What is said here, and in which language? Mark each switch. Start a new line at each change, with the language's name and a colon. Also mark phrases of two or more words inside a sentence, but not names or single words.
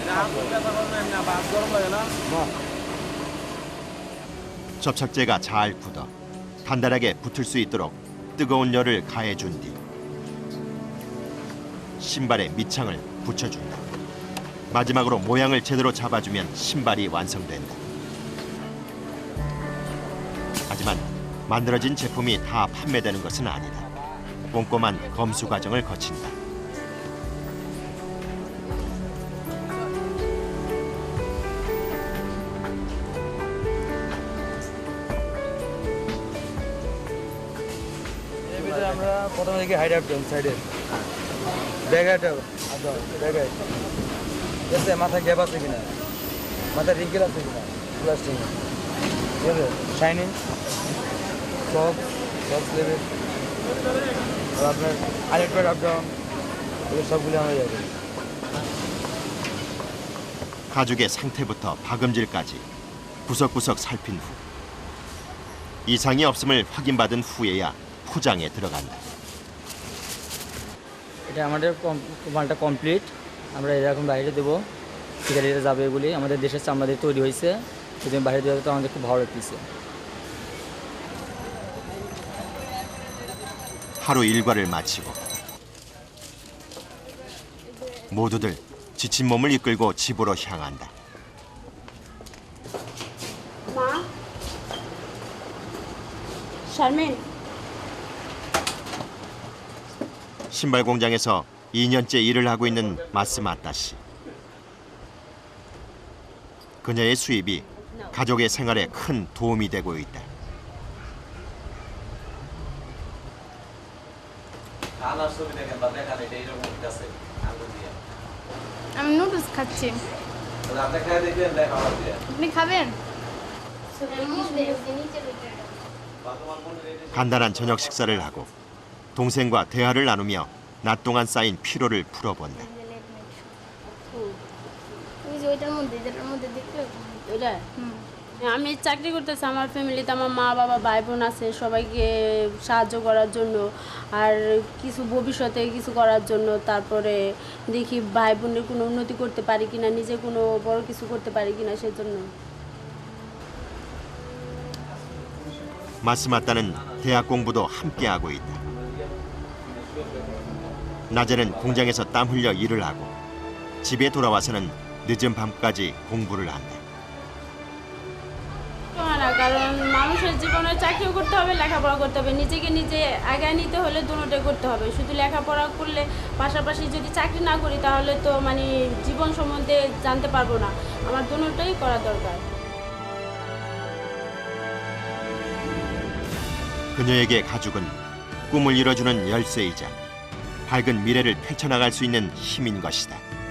Korean: 접착제가 잘 굳어 단단하게 붙을 수 있도록 뜨거운 열을 가해준 뒤 신발에 밑창을 붙여준다. 마지막으로 모양을 제대로 잡아주면 신발이 완성된다. 하지만 만들어진 제품이 다 판매되는 것은 아니다. 꼼꼼한 검수 과정을 거친다.
Bangla: আমরা প্রথমে দেখি
English: hide up down
Bangla: সাইডে
English: back hide up back hide
Bangla: এসে মাথা গ্যাপ আছে কিনা মাথা রিঙ্কেল আছে কিনা প্লাস্টিক ঠিক আছে শাইনিং সব লেভেল আর আপনার
English: eyelet up down
Bangla: এগুলো সবগুলো আমরা যাবো
Korean: 가죽의 상태부터 박음질까지 구석구석 살핀 후 이상이 없음을 확인받은 후에야 포장에 들어간다.
Bangla: এটা আমাদের মালটা কমপ্লিট আমরা এরকম বাইরে দেবো সিগারেটে যাবে বলে আমাদের দেশের চামড়া দিয়ে তৈরি হয়েছে যদি বাইরে দেওয়া তো আমাদের খুব ভালো লাগতেছে
Korean: 하루 일과를 마치고 모두들 지친 몸을 이끌고 집으로 향한다.
Bangla: মা শারমিন
Korean: 신발 공장에서 2년째 일을 하고 있는 마스마타 씨. 그녀의 수입이 가족의 생활에 큰 도움이 되고 있다.
Bangla: আমি নুডলস খাচ্ছি আপনি খাবেন
Korean: 간단한 저녁 식사를 하고 동생과 대화를 나누며 낮 동안 쌓인 피로를 풀어본다.
Bangla: আমি চাকরি করতেছি, আমার ফ্যামিলিতে আমার মা বাবা ভাই বোন আছে, সবাইকে সাহায্য করার জন্য আর কিছু ভবিষ্যতে কিছু করার জন্য। তারপরে দেখি ভাই বোনের কোনো উন্নতি করতে পারি কিনা, নিজে কোনো বড় কিছু করতে পারি কিনা, সেজন্য।
Korean: 마스마따는 대학 공부도 함께 하고 있다. 낮에는 공장에서 땀 흘려 일을 하고 집에 돌아와서는 늦은 밤까지 공부를 한다.
Bangla: কারণ মানুষের জীবনে চাকরিও করতে হবে, লেখাপড়া করতে হবে, নিজেকে নিজে আগায় নিতে হলে দুটোটাই করতে হবে। শুধু লেখাপড়া করলে পাশাপাশি যদি চাকরি না করি তাহলে তো মানে জীবন সম্বন্ধে জানতে পারবো না। আমার দুটোটাই করা দরকার।
Korean: 그녀에게 가죽은 꿈을 이뤄주는 열쇠이자 밝은 미래를 펼쳐나갈 수 있는 힘인 것이다.